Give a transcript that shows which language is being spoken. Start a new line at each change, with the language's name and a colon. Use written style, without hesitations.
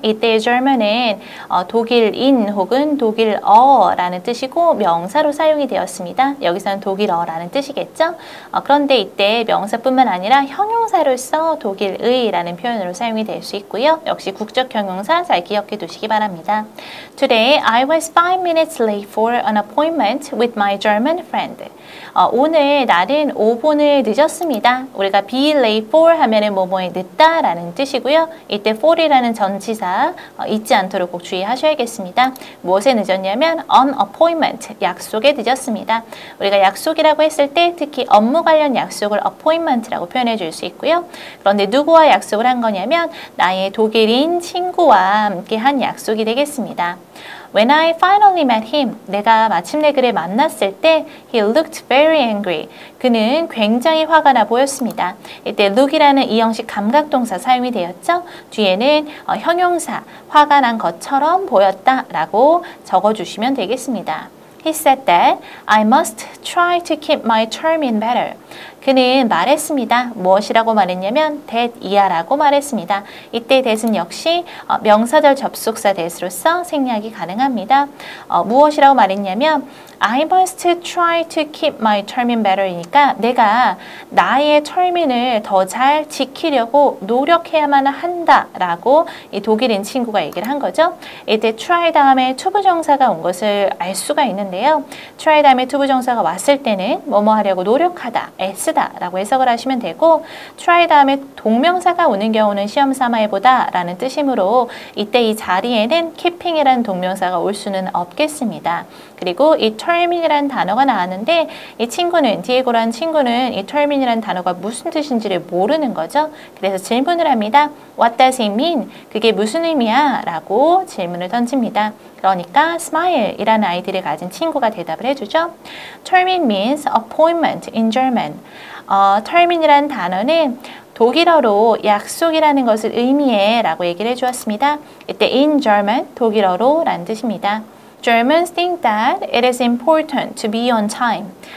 Korean: 이때 German은 독일인 혹은 독일어라는 뜻이고 명사로 사용이 되었습니다. 여기서는 독일어라는 뜻이겠죠? 그런데 이때 명사뿐만 아니라 형용사로서 독일의라는 표현으로 사용이 될 수 있고요. 역시 국적 형용사 잘 기억해 두시기 바랍니다.
English: Today I was 5 minutes late for an appointment with my German friend.
Korean: 오늘 나는 5분을 늦었습니다. 우리가
English: be late for
Korean: 하면은 뭐뭐에 늦다라는 뜻이고요. 이때 for이라는 전치사 잊지 않도록 꼭 주의하셔야겠습니다. 무엇에 늦었냐면
English: on appointment,
Korean: 약속에 늦었습니다. 우리가 약속이라고 했을 때 특히 업무 관련 약속을 appointment라고 표현해 줄 수 있고요. 그런데 누구와 약속을 한 거냐면 나의 독일인 친구와 함께 한 약속이 되겠습니다.
English: When I finally met him,
Korean: 내가 마침내 그를 만났을 때
English: he looked very angry.
Korean: 그는 굉장히 화가 나 보였습니다. 이때 look이라는 이 형식 감각동사 사용이 되었죠. 뒤에는 형용사, 화가 난 것처럼 보였다라고 적어주시면 되겠습니다.
English: He said that I must try to keep my term in better.
Korean: 그는 말했습니다. 무엇이라고 말했냐면 that 이하라고 말했습니다. 이때 that은 역시 명사절 접속사 that으로서 생략이 가능합니다. 무엇이라고 말했냐면
English: I must try to keep my term in better
Korean: 이니까 내가 나의 termin을 더 잘 지키려고 노력해야만 한다라고 이 독일인 친구가 얘기를 한 거죠. 이때 try 다음에 투부정사가 온 것을 알 수가 있는데요. try 다음에 투부정사가 왔을 때는 뭐뭐 하려고 노력하다, 애쓰다 라고 해석을 하시면 되고 try 다음에 동명사가 오는 경우는 시험 삼아 해보다 라는 뜻이므로 이때 이 자리에는 keeping이라는 동명사가 올 수는 없겠습니다. 그리고 이 termin이라는 단어가 나왔는데 이 친구는, 디에고라는 친구는 이 termin이라는 단어가 무슨 뜻인지를 모르는 거죠. 그래서 질문을 합니다.
English: What does it mean?
Korean: 그게 무슨 의미야? 라고 질문을 던집니다. 그러니까 smile 이라는 아이디를 가진 친구가 대답을 해주죠.
English: termin means appointment in German.
Korean: termin이라는 단어는 독일어로 약속이라는 것을 의미해 라고 얘기를 해주었습니다. 이때
English: in German,
Korean: 독일어로 라는 뜻입니다.
English: Germans think that it is important to be on time.